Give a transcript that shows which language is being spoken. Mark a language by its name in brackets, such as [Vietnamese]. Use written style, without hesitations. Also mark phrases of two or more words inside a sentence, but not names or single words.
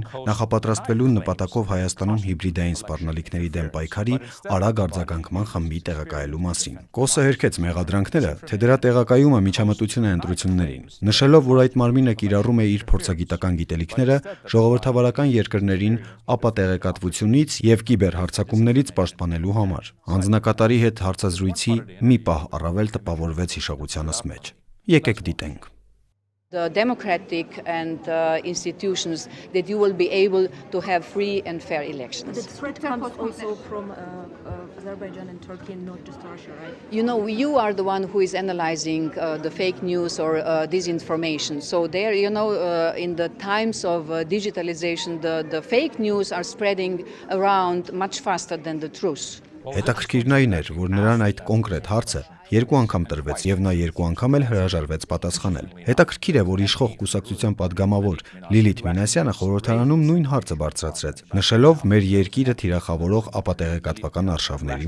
[Armenian] նախապատրաստվելու նպատակով Հայաստանում հիբրիդային սպառնալիքների դեմ պայքարի արագ արձագանքման խմբի տեղակայելու մասին։ Կոսը հերքեց մեղադրանքները, թե դրա տեղակայումը միջամտություն է ընտրություններին, նշելով, որ այդ մարմինը կիրառում է իր փորձագիտական գիտելիքները ժողովրդավարական երկրներին ապատեղեկատվությունից եւ կիբերհարձակումներից պաշտպանելու համար։ Անձնակատարի հետ հարցազրույցի մի պահ առավել տպավորվեց հիշողությանս մեջ։ Եկեք դիտենք։ [English] The democratic and institutions that you will be able to have free and fair elections. The threat comes also from Azerbaijan and Turkey and not just Russia, right? You know, you are the one who is analyzing the fake news or disinformation. So there, you know, in the times of digitalization, the fake news are spreading around much faster than the truth. [Armenian] Հետաքրքիրն այն էր, որ նրան այդ կոնկրետ հարցը երկու անգամ տրվեց եւ նա երկու անգամ էլ հրաժարվեց պատասխանել։ Հետաքրքիր է, որ իշխող կուսակցության падգամավոր Լիլիթ Մինասյանը խորհրդարանում նույն հարցը բարձրացրեց, նշելով մեր երկիրը թիրախավորող ապատեղեկատվական արշավների